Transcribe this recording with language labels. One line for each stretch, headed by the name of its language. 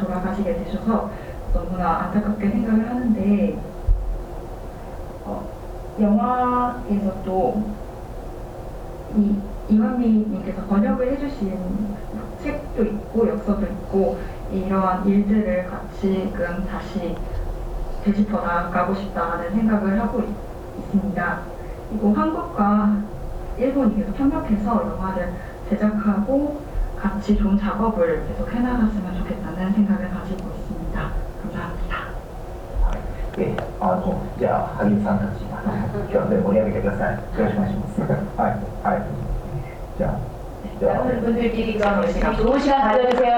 Korean: 돌아가시게 되셔서 너무나 안타깝게 생각을 하는데 영화에서도 이완미님께서 번역을 해주신 책도 있고 역서도 있고 이러한 일들을 같이금 다시 되짚어 나가고 싶다는 생각을 하고 있습니다. 그리고 한국과 일본이 계속 협력해서 영화를 제작하고 같이 좋은 작업을 계속 해나갔으면 좋겠다는 생각을 가지고 있습니다. 감사합니다.
Japanese: はいじゃあ、萩生さんたち、今日は盛り上げてください。よろしくお願いします。はい、はい。じゃあ、
Korean: 남은 분들끼리 좀 열심히 좋은 시간 가져주세요.